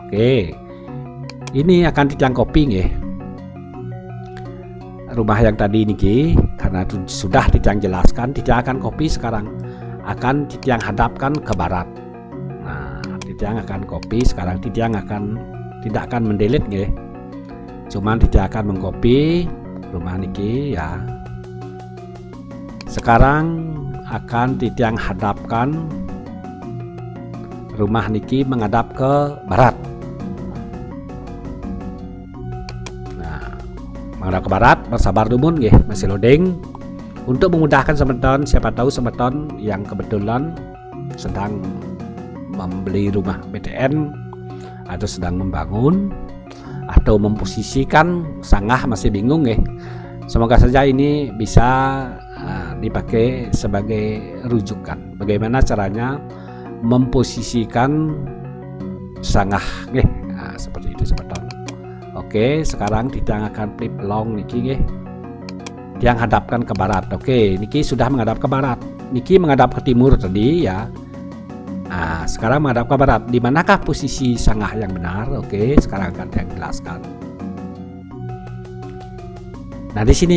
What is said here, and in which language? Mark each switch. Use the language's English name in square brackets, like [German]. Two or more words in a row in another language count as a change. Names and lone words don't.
[Indonesian] Oke, ini akan Titiang copy nggih. Rumah yang tadi niki karena itu sudah Titiang jelaskan, Titiang akan copy sekarang, akan Titiang hadapkan ke barat. Nah, Titiang akan copy sekarang, Titiang tidak akan mendelete nggih. Cuman Titiang akan mengcopy rumah niki ya. Sekarang akan Titiang hadapkan rumah niki menghadap ke barat. Nah, menghadap ke barat, bersabar [Balinese] dumun nggih, [Indonesian] masih loading. Untuk memudahkan semeton, siapa tahu semeton yang kebetulan sedang membeli rumah BTN atau sedang membangun atau memposisikan sangah masih bingung nggih. Semoga saja ini bisa dipakai sebagai rujukan bagaimana caranya memposisikan sangah nggih. Nah, seperti itu semeton. Oke, sekarang Titiang akan [English] flip along [Indonesian] niki nggih. Yang hadapkan ke barat. Oke, niki sudah menghadap ke barat. Niki menghadap ke timur tadi ya. Nah, sekarang menghadap ke barat. Di manakah posisi sangah yang benar? Oke, sekarang akan saya jelaskan. Nah, di sini.